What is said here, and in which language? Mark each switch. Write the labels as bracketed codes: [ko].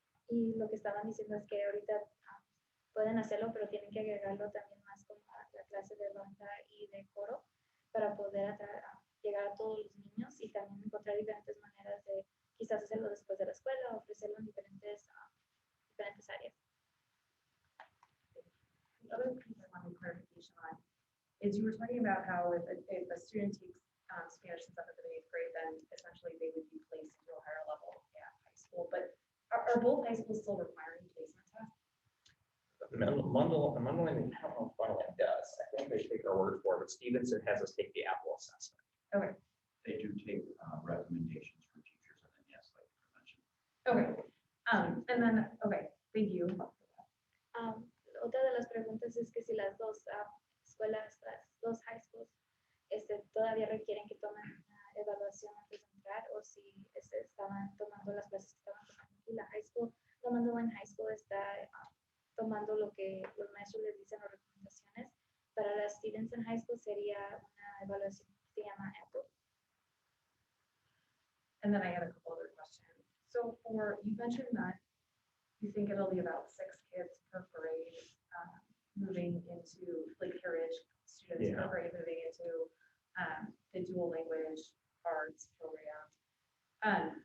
[es] Y lo que estaban diciendo es que ahorita pueden hacerlo, pero tienen que agregarlo también más con la clase de banda y de coro para poder llegar a todos los niños y también encontrar diferentes maneras de quizás hacerlo después de la escuela, ofrecerlo en diferentes áreas. [en] The other piece I wanted clarification on is you were talking about how if a student takes Spanish in 7th and 8th grade, then essentially they would be placed into a higher level at high school. But are both high schools still requiring placement tests? Mundelein, I don't know if Mundelein does. I think they take our word for it, but Stevenson has us take the Apple assessment. Okay. They do take recommendations for teachers, and then yes, like you mentioned. Okay. And then, okay, thank you. [es] Otra de las preguntas es que si las dos escuelas, las dos high schools, todavía requieren que tomen una evaluación antes de entrar, o si estaban tomando las clases que estaban tomando aquí. La high school, tomando en high school, está tomando lo que los maestros les dicen o recomendaciones. Para las students en high school sería una evaluación que se llama Apple. [en] And then I had a couple other questions. So you mentioned that you think it'll be about 6 kids per grade, moving into, like, heritage students per Yeah. grade moving into, the dual language arts program.